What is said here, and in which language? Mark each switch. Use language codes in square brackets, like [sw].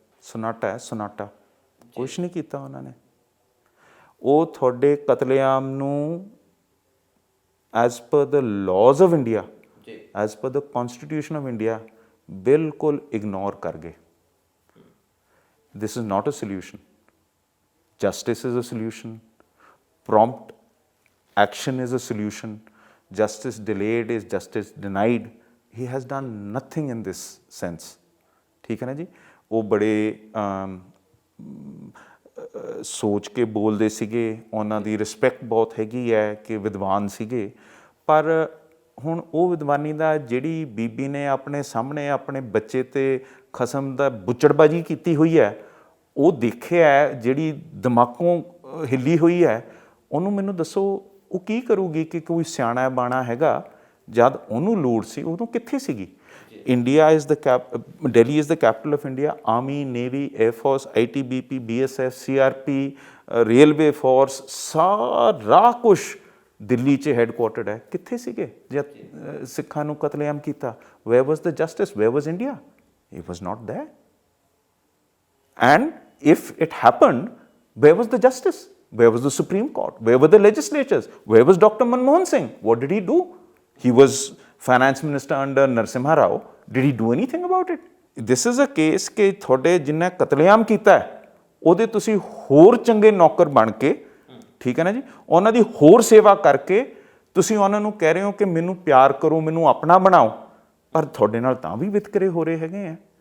[pa] ਸੁਨਾਟਾ ਹੈ, ਸੁਨਾਟਾ। ਕੁਛ ਨਹੀਂ ਕੀਤਾ ਉਹਨਾਂ ਨੇ। ਉਹ ਤੁਹਾਡੇ ਕਤਲੇਆਮ ਨੂੰ [en] as per the laws of India, [pa] as per the ਕੌਨਸਟੀਟਿਊਸ਼ਨ of India ਬਿਲਕੁਲ ਇਗਨੋਰ ਕਰ ਗਏ। [en] This is not a solution. Justice is a solution. Prompt action is a solution. justice delayed is justice denied. He has done nothing in this sense. [pa] ठीक है ना जी। ਉਹ ਬੜੇ ਸੋਚ ਕੇ ਬੋਲਦੇ ਸੀਗੇ, ਉਹਨਾਂ ਦੀ ਰਿਸਪੈਕਟ ਬਹੁਤ ਹੈਗੀ ਹੈ ਕਿ ਵਿਦਵਾਨ ਸੀਗੇ, ਪਰ ਹੁਣ ਉਹ ਵਿਦਵਾਨੀ ਦਾ ਜਿਹੜੀ ਬੀਬੀ ਨੇ ਆਪਣੇ ਸਾਹਮਣੇ ਆਪਣੇ ਬੱਚੇ ਤੇ ਖਸਮ ਦਾ ਬੁੱਚੜਬਾਜੀ ਕੀਤੀ ਹੋਈ ਹੈ, ਉਹ ਦੇਖਿਆ ਹੈ, ਜਿਹੜੀ ਦਿਮਾਗੋਂ ਹਿੱਲੀ ਹੋਈ ਹੈ, ਉਹਨੂੰ ਮੈਨੂੰ ਦੱਸੋ ਉਹ ਕੀ ਕਰੂਗੀ? ਕਿ ਕੋਈ ਸਿਆਣਾ ਬਾਣਾ ਹੈਗਾ, ਜਦ ਉਹਨੂੰ ਲੋੜ ਸੀ ਉਦੋਂ ਕਿੱਥੇ ਸੀਗੀ? [en] India is the Delhi is the capital of India. [pa] Army, navy, air force, ITBP, BSF, CRP, railway force, ਸਾਰਾ ਕੁਛ ਦਿੱਲੀ 'ਚ ਹੈਡਕੁਆਟਰਡ ਹੈ। ਕਿੱਥੇ ਸੀਗੇ ਜਦ ਸਿੱਖਾਂ ਨੂੰ ਕਤਲੇਆਮ ਕੀਤਾ? [en] Where was the justice? Where was India? It was not there. And if it happened, where was the justice? Where was the Supreme Court? Where were the legislatures? Where was Dr. Manmohan Singh? What did he do? He was finance minister under Narasimha Rao. Did he do anything about it? This is a case [pa] ਕਿ ਤੁਹਾਡੇ ਜਿਨ੍ਹਾਂ ਕਤਲੇਆਮ ਕੀਤਾ ਹੈ ਉਹਦੇ ਤੁਸੀਂ ਹੋਰ ਚੰਗੇ ਨੌਕਰ ਬਣ ਕੇ, ਠੀਕ ਹੈ ਨਾ ਜੀ, ਉਹਨਾਂ ਦੀ ਹੋਰ ਸੇਵਾ ਕਰਕੇ ਤੁਸੀਂ ਉਹਨਾਂ ਨੂੰ ਕਹਿ ਰਹੇ ਹੋ ਕਿ ਮੈਨੂੰ ਪਿਆਰ ਕਰੋ, ਮੈਨੂੰ ਆਪਣਾ ਬਣਾਓ, ਪਰ ਤੁਹਾਡੇ ਨਾਲ ਤਾਂ ਵੀ ਵਿਤਕਰੇ ਹੋ ਰਹੇ ਹੈਗੇ ਆ।